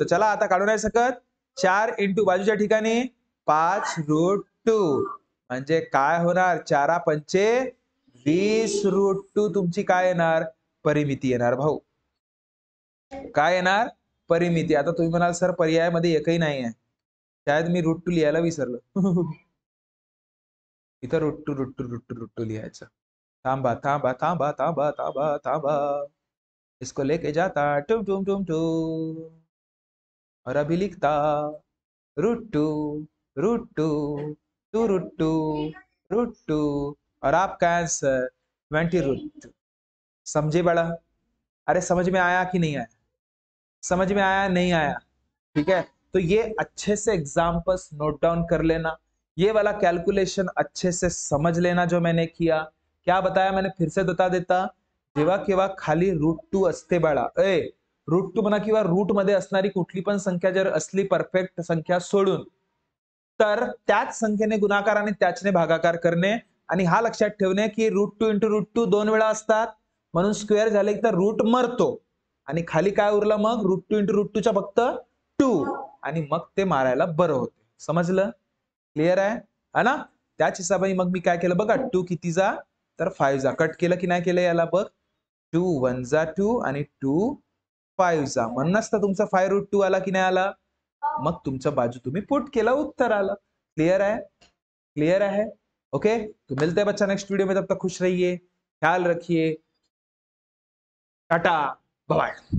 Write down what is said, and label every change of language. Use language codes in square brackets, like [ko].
[mr] तर चला आता काढू नाही शकत, 4 इंटू बाजूच्या ठिकाणी 5√2 म्हणजे काय होणार, 4×5 20√2 तुमची काय येणार, परिमिती येणार भाऊ. काय येणार, परिमिती. आता तुम्ही म्हणाल सर पर्यायामध्ये एकही नाही आहे, शायद मी √2 लिहायला विसरलो. इथं √2 लिहायचं. [hi] थांबा थांबा थांबा थांबा थांबा थांबा, इसको लेके जाता टुम टुम टुम टुम, और अभी लिखता √2 √2 2√2 और आपका आंसर 20√2. समझे बड़ा? अरे समझ में आया कि नहीं आया, समझ में आया नहीं आया, ठीक है. तो ये अच्छे से एग्जाम्पल्स नोट डाउन कर लेना, ये वाला कैलकुलेशन अच्छे से समझ लेना जो मैंने किया. क्या बताया मैंने, फिर से बता देता, [mr] जेव्हा केव्हा खाली √2 असते बाळा, √2 म्हणा किंवा रूट मध्ये असणारी कुठली पण संख्या जर असली परफेक्ट संख्या सोडून, तर त्याच संख्येने गुणाकार आणि त्याचने भागाकार करणे. आणि हा लक्षात ठेवणे की √2 इंटू √2 2 वेळा असतात, म्हणून स्क्वेअर झाले तर रूट मरतो आणि खाली काय उरलं मग, √2 इंटू √2च्या फक्त 2, आणि मग ते मारायला बरं होते. समजलं? क्लिअर आहे ना? त्याच हिशोबाने मग मी काय केलं बघा, 2 किती जा, तर 5 जा. कट केलं की नाही केलं याला बघ, 2 1 जा 2 आणि 2 5 जा. म्हणूनच तर तुमचा 5√2 आला की नाही आला, मग तुमचा बाजू तुम्ही पुट केला, उत्तर आलं. [hi] क्लियर है? क्लियर है? ओके. तो मिलते हैं बच्चा नेक्स्ट वीडियो में, तब तक खुश रहिए, ख्याल रखिए, टाटा, बाय बाय.